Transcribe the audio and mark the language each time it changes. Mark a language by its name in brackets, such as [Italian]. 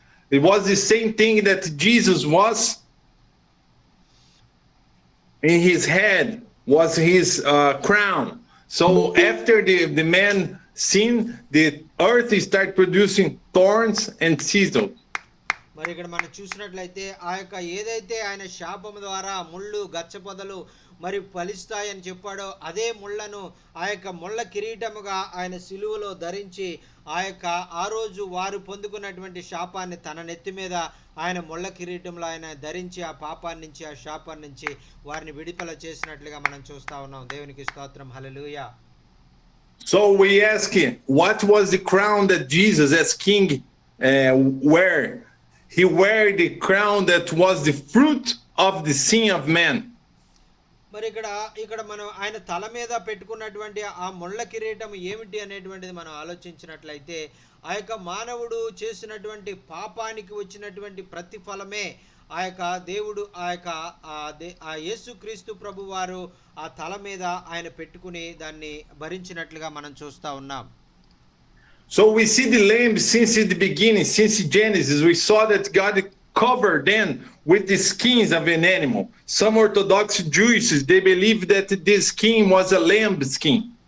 [English] It was the same thing that Jesus was. In his head was his crown. So after the man sinned, the earth started producing thorns and thistles. [Telugu] మరి ఇక్కడ మనం చూసినట్లయితే ఆ యొక్క ఏదైతే ఆయన శాపం ద్వారా ముళ్ళు గచ్చపొదలు మరి ఫలిస్తాయని చెప్పాడో అదే ముళ్ళను ఆ యొక్క ముళ్ళ కిరీటముగా ఆయన సిలువలో ధరించి ఆ రోజు వారు పొందుకున్నటువంటి శాపాన్ని తన నెత్తి మీద ఆయన ముళ్ళ కిరీటంలో ఆయన ధరించి ఆ పాపాన్ని నుంచి ఆ శాపాన్ని నుంచి వారిని విడుదల చేసినట్లుగా మనం చూస్తా ఉన్నాం. దేవునికి స్తోత్రం. హల్లెలూయా. [English] So we ask him, what was the crown that Jesus as king wear? He wear the crown that was the fruit of the sin of man. [Telugu] మరి ఇక్కడ మనం ఆయన తల మీద పెట్టుకున్నటువంటి ఆ ముళ్ళ కిరీటం ఏమిటి అనేటువంటిది మనం ఆలోచించినట్లయితే ఆ యొక్క మానవుడు చేసినటువంటి పాపానికి వచ్చినటువంటి ప్రతిఫలమే ఆ యొక్క దేవుడు ఆ యేసుక్రీస్తు ప్రభు వారు ఆ తల మీద ఆయన పెట్టుకుని దాన్ని భరించినట్లుగా మనం చూస్తా ఉన్నాం. [English] So we see the lamb since the beginning, since Genesis. We saw that God covered them with the skins of an animal. Some Orthodox Jews, they believe that this skin was a lamb skin.